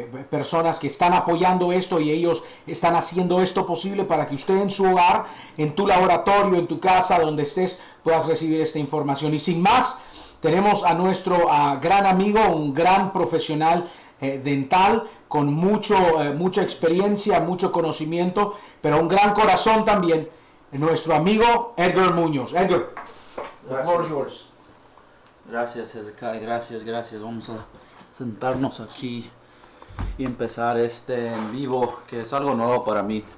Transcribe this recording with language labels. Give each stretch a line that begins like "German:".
Spanish: personas que están apoyando esto, y ellos están haciendo esto posible para que usted en su hogar, en tu laboratorio, en tu casa, donde estés, puedas recibir esta información. Y sin más, tenemos a nuestro gran amigo, un gran profesional dental, con mucha experiencia, mucho conocimiento, pero un gran corazón también, nuestro amigo Edgar Munoz.
English: Edgar, the floor is yours.
Spanish: Gracias, Edgar, gracias. Vamos a sentarnos aquí y empezar este en vivo, que es algo nuevo para mí.